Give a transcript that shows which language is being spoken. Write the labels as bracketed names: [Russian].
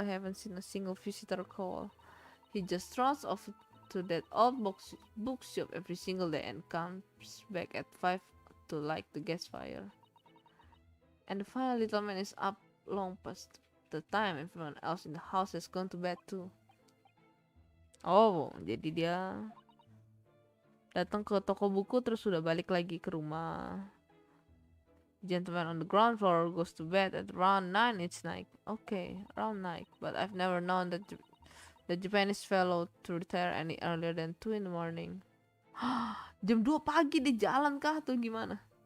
[English] I haven't seen a single visitor call. He just trots off to that old bookshop every single day and comes back at 5 to light the gas fire. And the fine little man is up long past the time everyone else in the house has gone to bed too. [Indonesian] Oh, jadi dia datang ke toko buku terus sudah balik lagi ke rumah. [English] Gentleman on the ground floor goes to bed at around 9 each night. Okay, around 9. But I've never known that the Japanese fellow to retire any earlier than 2 in the morning. [Indonesian] Jam 2 pagi di jalan kah atau gimana?